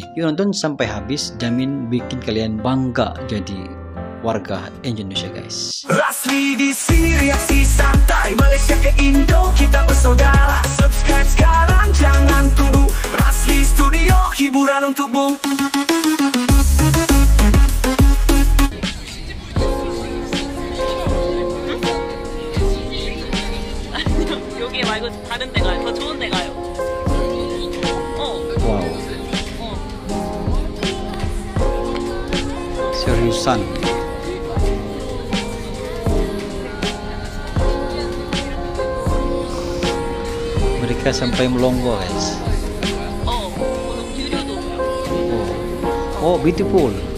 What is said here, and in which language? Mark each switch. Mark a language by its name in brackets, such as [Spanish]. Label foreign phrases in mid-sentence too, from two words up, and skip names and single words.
[Indonesian] Yuk nonton sampai habis, jamin bikin kalian bangga jadi warga Indonesia guys. Asli di sini reaksi santai, Malaysia ke Indo kita bersaudara. Subscribe sekarang jangan tunggu. Asli Studio hiburan untukmu. [Korean] 여기 말고 다른 데 가요. 더 좋은 데 가요. [Indonesian] Wow. Seriusan. Mereka sampai melongo guys. [English] Oh, beautiful.